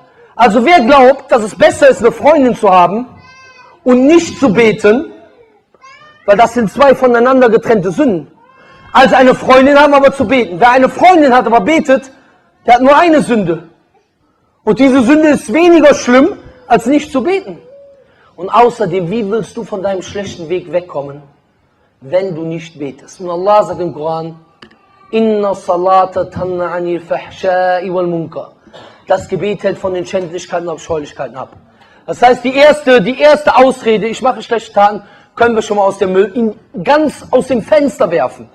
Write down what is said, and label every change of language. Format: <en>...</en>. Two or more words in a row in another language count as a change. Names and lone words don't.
<de>Also wer glaubt, dass es besser ist, eine Freundin zu haben und nicht zu beten, weil das sind 2 voneinander getrennte Sünden, als eine Freundin haben, aber zu beten. Wer eine Freundin hat, aber betet, der hat nur eine Sünde. Und diese Sünde ist weniger schlimm, als nicht zu beten. Und außerdem, wie willst du von deinem schlechten Weg wegkommen, wenn du nicht betest? Und Allah sagt im Koran,</de> <ar>إن الصلاة تنهى عن الفحشاء والمنكر.</ar> <de>Das Gebet hält von den Schändlichkeiten und Abscheulichkeiten ab. Das heißt, die erste Ausrede, ich mache schlechte Taten, können wir schon mal ganz aus dem Fenster werfen.</de>